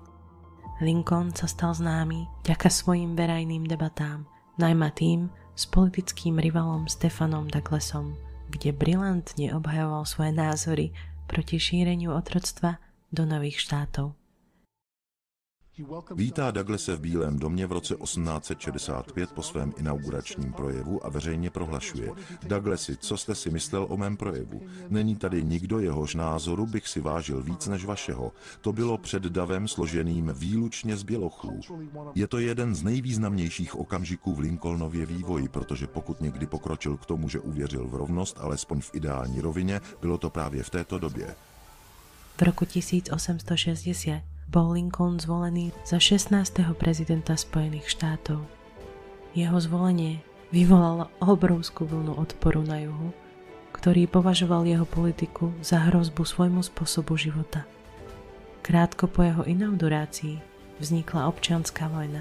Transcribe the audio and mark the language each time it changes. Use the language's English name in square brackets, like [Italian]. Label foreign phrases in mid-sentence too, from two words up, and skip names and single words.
[Slovak] Lincoln sa stal známy vďaka svojim verejným debatám, najmä tým s politickým rivalom Stephanom Douglasom, kde brilantne obhajoval svoje názory proti šíreniu otroctva do nových štátov. [Czech] Vítá Douglase v Bílém domě v roce 1865 po svém inauguračním projevu a veřejně prohlašuje: Douglasi, co jste si myslel o mém projevu? Není tady nikdo, jehož názoru bych si vážil víc než vašeho. To bylo před davem složeným výlučně z bělochů. Je to jeden z nejvýznamnějších okamžiků v Lincolnově vývoji, protože pokud někdy pokročil k tomu, že uvěřil v rovnost, alespoň v ideální rovině, bylo to právě v této době. [Slovak] V roku 1860 bol Lincoln zvolený za 16. prezidenta Spojených štátov. Jeho zvolenie vyvolalo obrovskú vlnu odporu na juhu, ktorý považoval jeho politiku za hrozbu svojmu spôsobu života. Krátko po jeho inaugurácii vznikla občianska vojna.